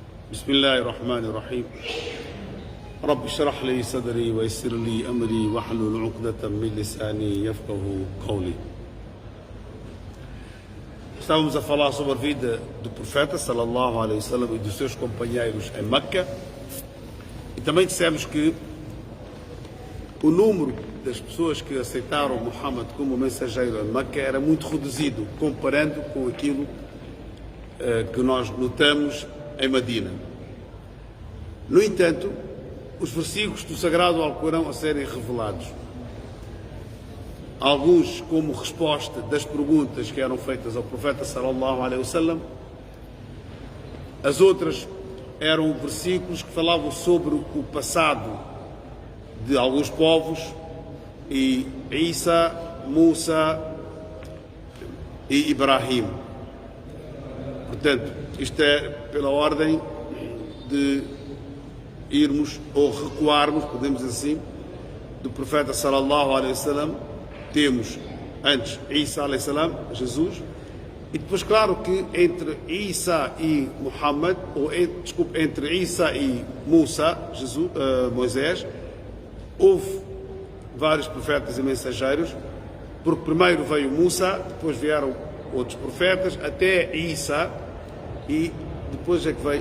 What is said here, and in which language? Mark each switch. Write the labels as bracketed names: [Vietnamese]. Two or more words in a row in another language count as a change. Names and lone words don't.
[Arabic] بسم الله الرحمن الرحيم رب اشرح لي صدري ويسر لي أمري واحلل عقدة من لساني يفقه قولي. [Portuguese] Estávamos a falar sobre a vida do profeta [Arabic] صلى الله عليه وسلم [Portuguese] e dos seus companheiros em Meca, e também dissemos que o número das pessoas que aceitaram Muhammad como mensageiro em Meca era muito reduzido, comparando com aquilo que nós notamos em Medina. No entanto, os versículos do Sagrado Alcorão a serem revelados, alguns como resposta das perguntas que eram feitas ao profeta [Arabic] صلى الله عليه وسلم, [Portuguese] as outras eram versículos que falavam sobre o passado de alguns povos, e Isa, Musa e Ibrahim. Portanto, isto é pela ordem de irmos ou recuarmos, podemos dizer assim, do profeta [Arabic] صلى الله عليه وسلم. [Portuguese] Temos antes Isa [Arabic] عليه السلام, [Portuguese] Jesus, e depois, claro, que entre Isa e Muhammad, entre Isa e Musa, Moisés, houve vários profetas e mensageiros, porque primeiro veio Musa, depois vieram outros profetas, até Isa, e depois é que veio.